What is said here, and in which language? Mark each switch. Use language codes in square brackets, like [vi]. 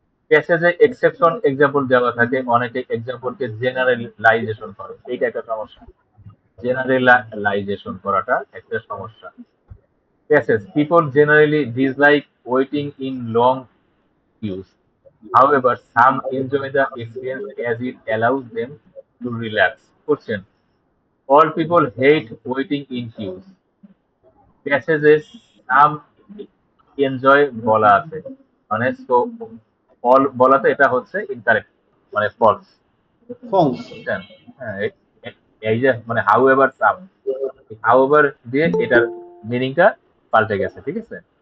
[bn] প্যাসেজে exception example দেওয়া থাকে, অনেকে এক্সাম্পলকে জেনারেলাইজেশন করে, এইটা একটা সমস্যা। জেনারেলাইজেশন করাটা একটা সমস্যা। [en] Passage, people generally dislike waiting in long queues. However, some enjoy the experience as it allows them to relax. Question: all people hate waiting in queues. [bn] Passages some enjoy বলা আছে, মানে so all বলাতে এটা হচ্ছে incorrect, মানে false. False. বুঝছেন? হ্যাঁ, এই যে মানে however some, however দিয়ে এটার মিনিংটা পাল্টে গেছে, ঠিক আছে?